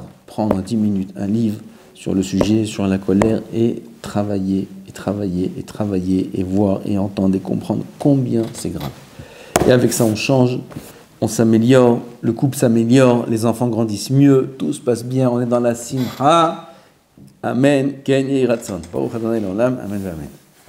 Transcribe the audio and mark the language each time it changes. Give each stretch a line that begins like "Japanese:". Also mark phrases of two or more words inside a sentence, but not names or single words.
French: Prendre 10 minutes un livre sur le sujet, sur la colère, et travailler, et travailler, et travailler, et voir, et entendre, et comprendre combien c'est grave. Et avec ça, on change, on s'améliore, le couple s'améliore, les enfants grandissent mieux, tout se passe bien, on est dans la simha.
Hebrew: אמן. כן יהי רצון. ברוך ה' לעולם. אמן. אמן.